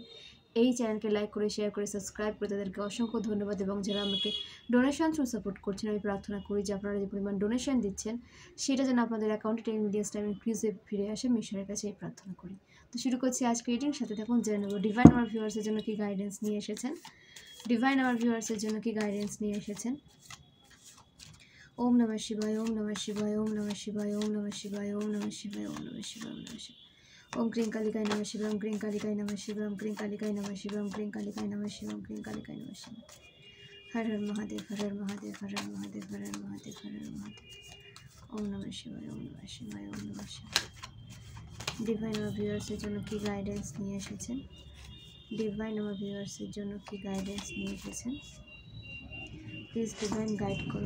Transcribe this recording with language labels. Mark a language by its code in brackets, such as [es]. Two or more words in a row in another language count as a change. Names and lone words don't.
[bn] এই চ্যানেলকে লাইক করে শেয়ার করে সাবস্ক্রাইব করে তাদেরকে অসংখ্য ধন্যবাদ এবং যারা আমাকে ডোনেশন থ্রু সাপোর্ট করছেন, আমি প্রার্থনা করি যে আপনারা যে পরিমাণ ডোনেশন দিচ্ছেন সেটা যেন আপনাদের অ্যাকাউন্টে [en] 10 millions time increase [bn] ফিরে আসে। আমি ঈশ্বরের কাছে এই প্রার্থনা করি। তো শুরু করছি আজকে রিডিং, সাথে থাকুন, জেনে নেব ডিভাইন আমার ভিউয়ার্সের জন্য কি গাইডেন্স নিয়ে এসেছেন। ডিভাইন আমার ভিউয়ার্সের জন্য কি গাইডেন্স নিয়ে এসেছেন। [sa] ওম নমঃ শিবায়, ওম নমঃ শিবায়, ওম নমঃ শিবায়, ওম নমঃ শিবায়, ওম নমঃ শিবায়, ওম নমঃ শিবায়, ওম নমঃ শিবায়। ওম ক্রিং কালিকায় নমঃ শিবায়, ওম ক্রিং কালিকায় নমঃ শিবায়, ওম ক্রিং কালিকায় নমঃ শিবায়, ওম ক্রিং কালিকায় নমঃ শিবায়, ওম ক্রিং কালিকায় নমঃ শিবায়। হর হর মহাদেব, হর হর মহাদেব, হর হর মহাদেব, হর হর মহাদেব, হর হর মহাদেব। ওম নমঃ শিবায়, ওম নমঃ শিবায়, ওম নমঃ শিবায়। [bn] ডিভাইন আমার ভিউয়ার্সের জন্য কি গাইডেন্স নিয়ে এসেছেন। ডিভাইন আমার ভিউয়ার্সের জন্য কি গাইডেন্স নিয়ে এসেছেন। প্লিজ ডিভাইন গাইড করুন।